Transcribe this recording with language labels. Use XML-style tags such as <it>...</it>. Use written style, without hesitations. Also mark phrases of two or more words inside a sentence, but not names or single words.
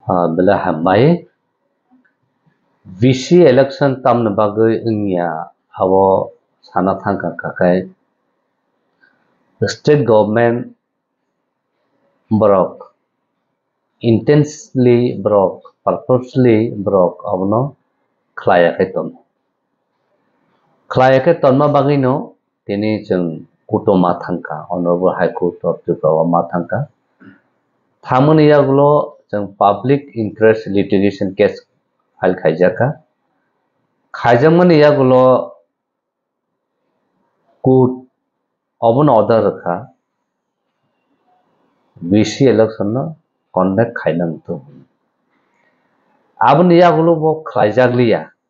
<trp>Bela hambai</trp> <en>VC election</en> <trp>tamna bagai ingya awo sana thangka kakai</trp> <en>the state government broke intensely broke purposely broke</en> <trp>abono khlaya ke tonma bagai no tini jeng kutoma thangka</trp> <en>honorable high court of Tripura</en> <trp>ma thangka thamani yagulo jeng</trp> <en>public interest litigation case file</en> <trp>khaijaka khaijamani yagulo court obon order rakha</trp> <en>BC election</en> <trp>no conduct khainam to abon yagulo bo khlaijaglia</trp>